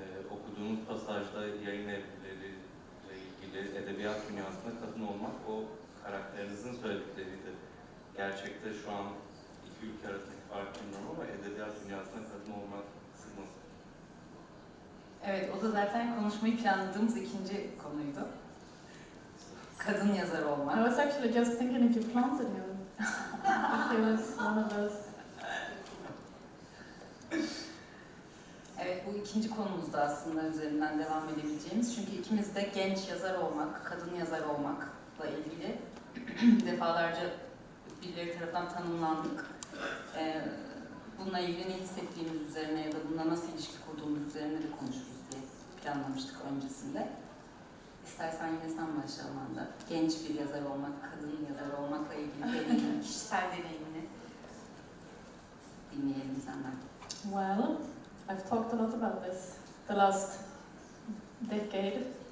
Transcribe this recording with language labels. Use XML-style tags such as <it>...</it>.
<tr>Okuduğunuz pasajda yayın evleriyle ilgili edebiyat dünyasında kadın olmak o karakterinizin söyledikleriydi. Gerçekte şu an iki ülke arasındaki fark bilmiyorum ama edebiyat dünyasında kadın olmak nasıl? Evet, o da zaten konuşmayı planladığımız ikinci konuydu. Kadın yazar olmak.</tr> <en>I was actually just thinking if you planted him. If he was one of those.</en> <tr>Evet, bu ikinci konumuzda aslında üzerinden devam edebileceğimiz. Çünkü ikimiz de genç yazar olmak, kadın yazar olmakla ilgili defalarca birileri tarafından tanımlandık. Bununla ilgili ne hissettiğimiz üzerine ya da bununla nasıl ilişki kurduğumuz üzerine de konuşuruz diye planlamıştık öncesinde. İstersen yine sen başla Amanda. Genç bir yazar olmak, kadın yazar olmakla ilgili deneyim, kişisel deneyimini dinleyelim senden.</tr> <en>Well, I've talked a lot about this the last decade.</en>